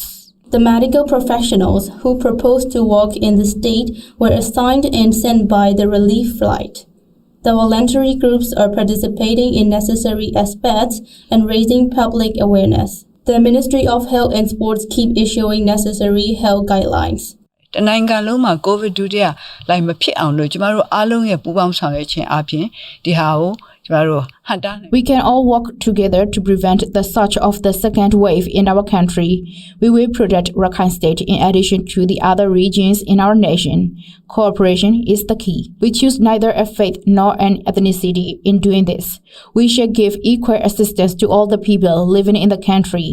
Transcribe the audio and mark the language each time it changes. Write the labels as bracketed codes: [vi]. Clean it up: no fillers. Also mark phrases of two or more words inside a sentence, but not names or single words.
[en] The medical professionals who proposed to work in the state were assigned and sent by the relief flight. The voluntary groups are participating in necessary aspects and raising public awareness. The Ministry of Health and Sports keep issuing necessary health guidelines. [my] တနိုင်ငံလုံးမှာ COVID ဒုတိယလိုက်မဖြစ်အောင်လို့ကျမတို့အားလုံးရဲ့ပူးပေါင်းဆောင်ရွက်ခြင်းအပြင်ဒီဟာကိုကျမတို့ဟန်တာ [en] We can all work together to prevent the surge of the second wave in our country. We will protect Rakhine State in addition to the other regions in our nation. Cooperation is the key. We choose neither a faith nor an ethnicity in doing this. We shall give equal assistance to all the people living in the country.